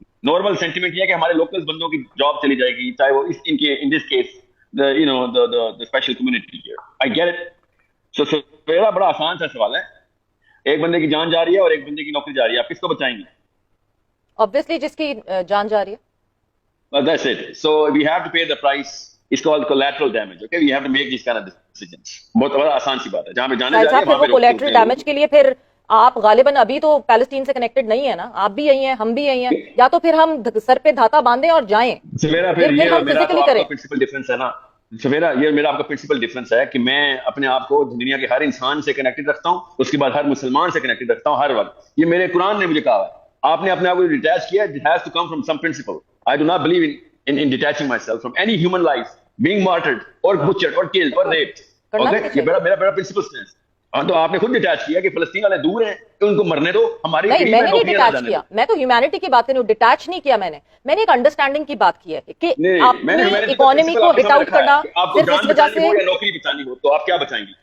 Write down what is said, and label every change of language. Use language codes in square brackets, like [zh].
[hi] Normal sentiment ये है कि हमारे लोकल बंदों की जॉब चली जाएगी, चाहे वो [en] In this case the special community here. I get it. [hi] सो सवेरा बड़ा आसान सा सवाल है. एक बंदे की जान जा रही है और एक बंदे की नौकरी जा रही है, आप किसको बचाएंगे? ऑब्वियसली जिसकी जान जा रही है. [en] That's it. So we have to pay the price. It's called collateral damage. Okay, we have to make these kind of decisions. [hi] बहुत बड़ा आसान सी बात है. जहाँ पे जाने जा रही है वहाँ पे कोलैटरल डैमेज के लिए फिर आप गालिबन अभी तो पैलेस्टीन से कनेक्टेड नहीं है ना, आप भी यही हैं, हम भी यही हैं, या तो फिर हम सर पे धाता बांधें और जाएं. सवेरा फिर ये मेरा प्रिंसिपल डिफरेंस है ना सवेरा, ये मेरा आपका प्रिंसिपल डिफरेंस है कि मैं अपने आप को दुनिया के हर इंसान से कनेक्टेड रखता हूँ, उसके बाद हर मुसलमान से कनेक्टेड रखता हूँ हर वक्त. ये मेरे कुरान ने मुझे कहा है. आपने अपने आप को डिटैच किया. [en] It has to come from some principle. I do not believe in detaching myself from any human life being martyred or butchered or killed or raped. [hi] Okay, ये मेरा प्रिंसिपल स्टैंड. हाँ, तो आपने खुद डिटैच किया कि फलस्तीन वाले दूर हैं तो उनको मरने दो. हमारी नहीं, मैंने नहीं डिटैच किया. मैं तो ह्यूमैनिटी की बात कर रही हूँ. डिटैच नहीं किया मैंने एक अंडरस्टैंडिंग की बात की है कि अपनी इकोनॉमी को हिट आउट करना सिर्फ इस वजह से नौकरी बचानी हो तो आप क्या बचाएंगी?